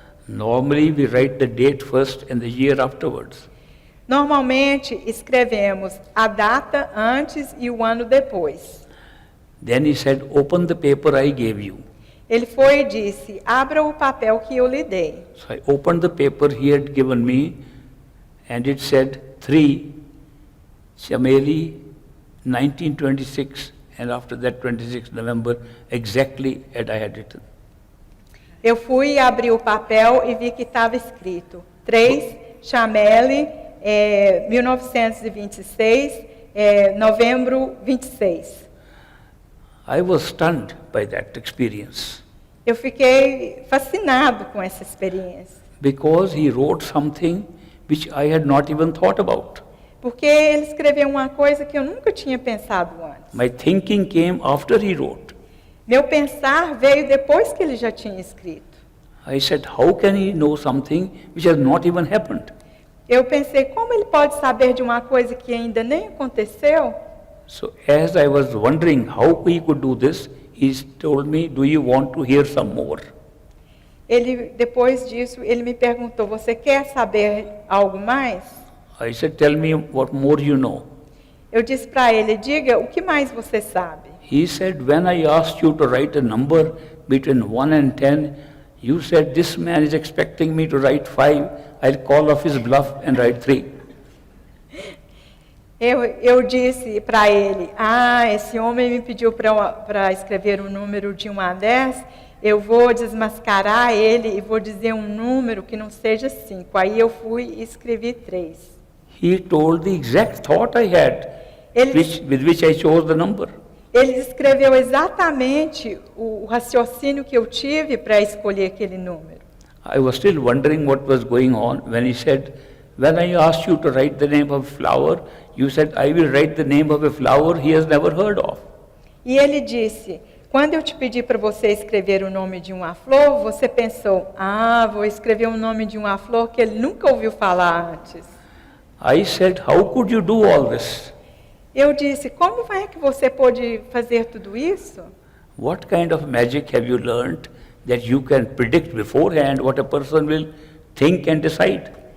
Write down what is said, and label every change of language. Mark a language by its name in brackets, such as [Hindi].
[English] Normally we write the date first and the year afterwards. [Portuguese] Normalmente escrevemos a data antes e o ano depois. [English] Then he said, open the paper I gave you. [Portuguese] Ele foi e disse, abra o papel que eu lhe dei. [English] So I opened the paper he had given me, and it said 3, Chameli, 1926, and after that 26 November, exactly as I had written. [Portuguese] Eu fui e abri o papel e vi que estava escrito 3, Chameli, 1926, novembro 26. [English] I was stunned by that experience. [Portuguese] Eu fiquei fascinado com essa experiência. [English] Because he wrote something which I had not even thought about. [Portuguese] Porque ele escreveu uma coisa que eu nunca tinha pensado antes. [English] My thinking came after he wrote. [Portuguese] Meu pensar veio depois que ele já tinha escrito. [English] I said, how can he know something which has not even happened? [Portuguese] Eu pensei, como ele pode saber de uma coisa que ainda nem aconteceu? [English] So as I was wondering how he could do this, he told me, do you want to hear some more? [Portuguese] Depois disso, ele me perguntou, você quer saber algo mais? [English] I said, tell me what more you know. [Portuguese] Eu disse para ele, diga, o que mais você sabe? [English] He said, when I asked you to write a number between 1 and 10, you said, this man is expecting me to write 5. I'll call off his bluff and write 3. [Portuguese] Eu disse para ele, esse homem me pediu para escrever um número de 1 a 10, eu vou desmascarar ele e vou dizer um número que não seja 5. Aí eu fui e escrevi 3. [English] He told the exact thought I had, with which I chose the number. [Portuguese] Ele descreveu exatamente o raciocínio que eu tive para escolher aquele número. [English] I was still wondering what was going on when he said, when I asked you to write the name of a flower, you said, I will write the name of a flower he has never heard of. [Portuguese] E ele disse, quando eu te pedi para você escrever o nome de uma flor, você pensou, vou escrever o nome de uma flor que ele nunca ouviu falar antes. [English] I said, how could you do all this? [Portuguese] Eu disse, como é que você pôde fazer tudo isso? [English] What kind of magic have you learned that you can predict beforehand what a person will think and decide?